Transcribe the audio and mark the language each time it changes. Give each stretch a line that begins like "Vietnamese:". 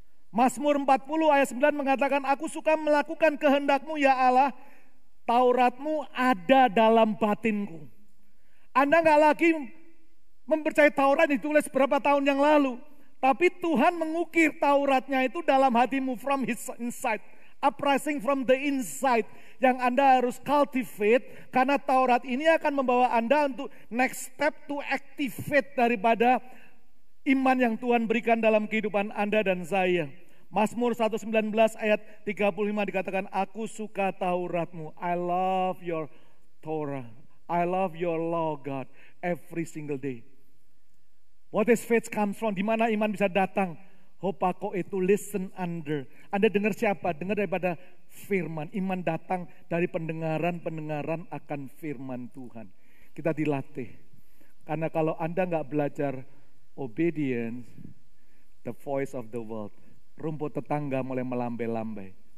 Indonesian: Mazmur 40 ayat 9 mengatakan, aku suka melakukan kehendakmu ya Allah. Tauratmu ada dalam batinku. Anda nggak lagi mempercayai Taurat ditulis berapa tahun yang lalu. Tapi Tuhan mengukir Tauratnya itu dalam hatimu
English: from his inside. Uprising from the inside.
Indonesian: Yang Anda harus cultivate. Karena Taurat ini akan membawa Anda untuk
English: next step to activate
Indonesian: daripada iman yang Tuhan berikan dalam kehidupan Anda dan saya. Mazmur 119 ayat 35 dikatakan, aku suka Tauratmu.
English: I love your Torah. I love your law, God, every single day. What is faith comes from?
Indonesian: Di mana iman bisa datang? Hopako itu
English: listen under.
Indonesian: Anda dengar siapa? Dengar daripada firman. Iman datang dari pendengaran akan firman Tuhan. Kita dilatih. Karena kalau Anda nggak belajar obedience,
English: the voice of the world,
Indonesian: rumput tetangga mulai melambai-lambai.